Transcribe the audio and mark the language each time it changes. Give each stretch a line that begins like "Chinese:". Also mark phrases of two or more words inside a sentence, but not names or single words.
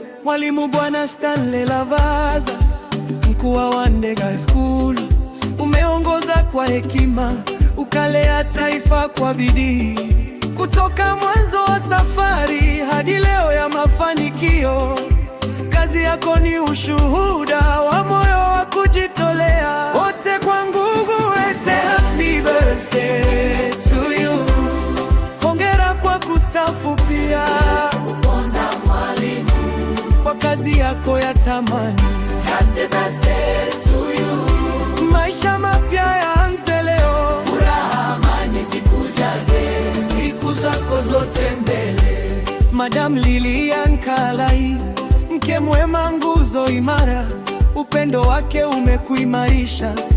Swahili: Mwalimu Bwana Stanley Lavaza, mkuu wa Wandega School, umeongoza kwa hekima, ukalea taifa kwa bidii. Kutoka mwanzo wa safari hadi leo ya mafanikio, kazi yako ni ushuhuda wa moyo wa kujitolea. Wote kwa nguvu wete,
English: happy birthday to you.
Swahili: Hongera kwa kustaafu pia. Kwa kazi yako ya thamani.
English: Happy birthday to you.
Swahili: Maisha mapya yaanze leo. Furaha, amani zikujaze, siku zako zote mbele. Madam Lilian Kalai, mke mwema, nguzo imara, upendo wake umekuimarisha.